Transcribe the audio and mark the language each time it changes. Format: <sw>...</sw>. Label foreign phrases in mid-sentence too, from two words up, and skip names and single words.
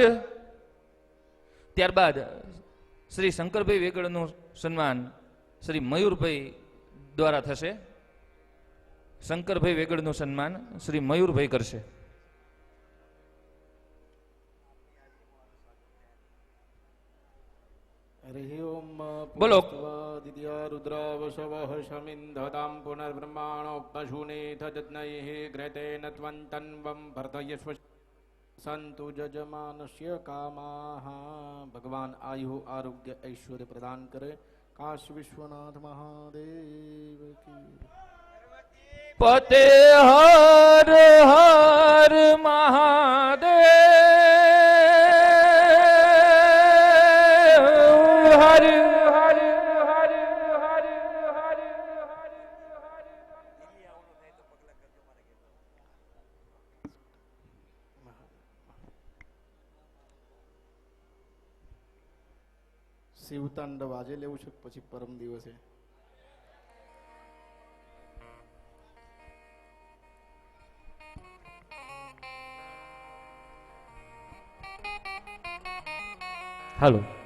<gu>ત્યારબાદ શ્રી શંકરભાઈ વેગડનું સન્માન શ્રી મયુરભાઈ દ્વારા થશે. શંકરભાઈ વેગડનું સન્માન શ્રી મયુરભાઈ કરશે. બોલો.</gu> <sa>रुद्रावशवः शमिन्धतां पुनर्ब्रह्माणोपशूनेथ जज्ञैः घृतेन त्वन्तन्वं वर्धयस्व संतु जजमानस्य कामाः.</sa> <hi>भगवान आयु आरोग्य ऐश्वर्य प्रदान करे. काशी विश्वनाथ महादेव की. पते हर हर महादेव हर हर हर हर हर.</hi> <gu>શિવતાંડવ આજે લેવું છે પછી પરમ દિવસે? હાલો.</gu>